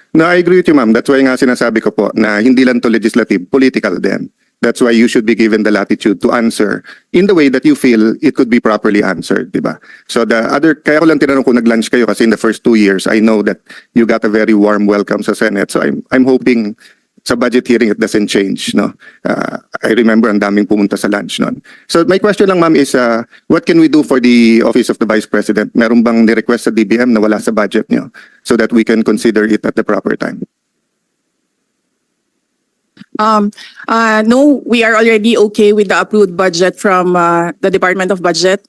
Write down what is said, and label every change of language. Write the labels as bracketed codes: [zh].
[en] No, I agree with you, ma'am. That's why [tl] nga sinasabi ko po na hindi lang to legislative, political din. [en] That's why you should be given the latitude to answer in the way that you feel it could be properly answered, di ba? So [tl] kaya ko lang tinanong kung nag-lunch kayo kasi [en] in the first 2 years, I know that you got a very warm welcome sa Senate. So I'm hoping sa budget hearing it doesn't change, no? [tl] I remember ang daming pumunta sa lunch noon. [en] So my question lang, ma'am, is what can we do for the Office of the Vice President? [tl] Meron bang ni-request sa DBM na wala sa budget niyo [en] so that we can consider it at the proper time? No, we are already okay with the approved budget from the Department of Budget.